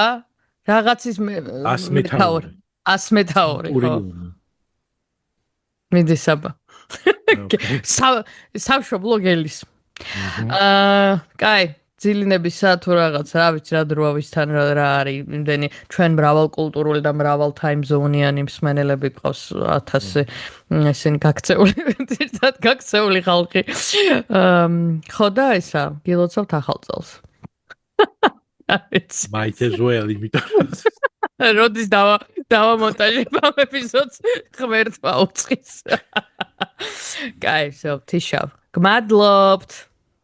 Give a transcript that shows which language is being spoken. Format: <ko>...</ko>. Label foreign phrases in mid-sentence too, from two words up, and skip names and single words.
<ka>რაღაცის მეთაური. 100 მეთაური ხო. მიდი საბა. სამშობლო ბლოგელის. კაი, ძილინებისა თუ რაღაც, რა ვიცი რა დროავისთან რა არის, იმდენი ჩვენ მრავალკულტურული და მრავალ</ka> <en>time zone-</en> <ka>იანი მსმენელები ყავს 1000 ესენი გაქცეული, ერთად გაქცეული ხალხი. ხო და ისა, გილოცავთ ახალ წელს.</ka> <en>Might as well,</en> <ka>იმიტომ როდის დავამონტაჟებ ამ ეპიზოდს ღმერთმა უწყის. კაი, so თიშავ. გმადლობთ.</ka>